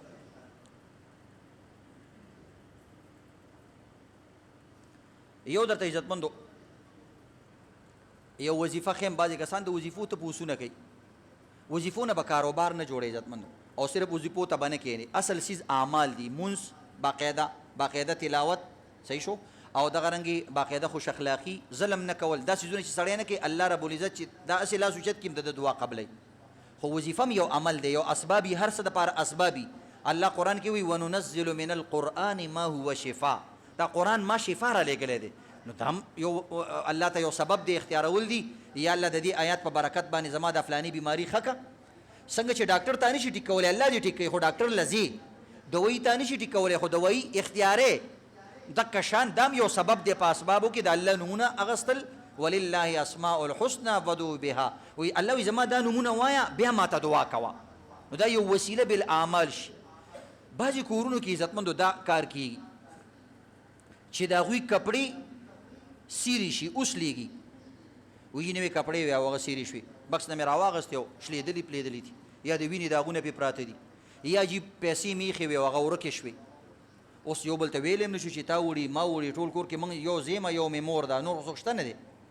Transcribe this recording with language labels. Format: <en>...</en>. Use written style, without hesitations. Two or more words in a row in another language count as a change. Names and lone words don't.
<ps>یو درته عزتمندو یو وظیفه خیم بعضې کسان د وظیفو ته پوسونه کوي وظیفو نه به کاروبار نه جوړی عزتمندو او صرف وظیفو ته به نه کښېني اصل چیز اعمال دي مونځ باقاعده تلاوت صحیح شو او دغه رنګې باقاعده خوش اخلاقي ظلم نه کول دا څیزونه چې سړی نه کوي الله رب العزت چې دا هسې لاس اوچت کړي د دعا قبلی خو وظیفه هم یو عمل دی یو اسبابي هر څه دپاره اسبابي الله قرآن کې وایي</ps> <ar>وننزل من القرآن ما هو شفا</ar> <ps>دا قرآن ما شفا را لېږلی دی نو دا هم یو الله ته یو سبب دی اختیارول دي یا الله د دې آیات په برکت باندې زما د فلاني بیماري ښه که څنګه چې ډاکټر ته نشي ټیک کولی الله دې ټیک کوي خو ډاکټر لځي دوایي ته نشي ټیک کولی خو دوایي اختیارې دقه شان دام یو سبب دی په اسبابو کې د الله نومونه اغستل</ps> <ar>ولله اسماء الحسنى فدعوا بها</ar> <ps>وی الله وی زما دا نومونه وایا بیا ماته دعا کوه نو دا یو وسیله بالاعمال شي بعضې کورونو کې عزتمندو دا کار کېږي چې د هغوی کپړې سیرې شي اوس لیږي وایي نوې کپړې وې او هغه سیرې شوې بکس نه مې راواغستې او شلېدلې پلېدلې دي یا د وینې داغونه پې پراته دي یا جی پیسې میخې وې او هغه ورکې شوې اوس یو بل ته ویلی هم نشو چې تا وړي ما وړي ټول کور کې موږ یو زیمه یو مې مور ده نور څوک شته نه دی</ps>